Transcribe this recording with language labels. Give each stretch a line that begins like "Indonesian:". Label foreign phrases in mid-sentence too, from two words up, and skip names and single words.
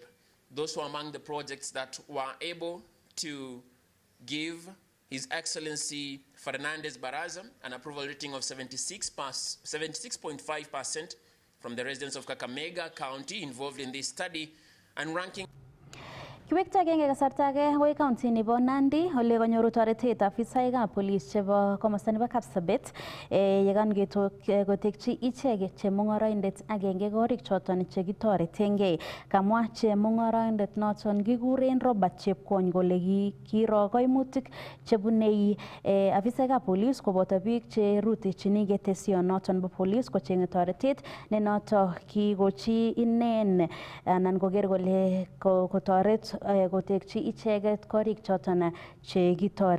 English: Those were among the projects that were able to give His Excellency Fernandes Barasa an approval rating of 76.5% from the residents of Kakamega County involved in this study, and ranking.
Kalenjin: Kiwektoigei kasarta age akoi county nebo Nandi ole kanyoru toretet afisaekab police chebo komosta nebo Kapsabet yekan kotekchi icheket chemung'oroindet agenge korik choton chekitoretengei. Kamwa chemung'oroindet noton kikuren Robert Chepkwony kole kiro koimutik chebunei afisaekab police koboto biik cherutechini ketesionoton bo police kocheng'e toretet ne noto kikochi inen anan koker kole kotoret kotekchi icheket korik choton chekitoretengei.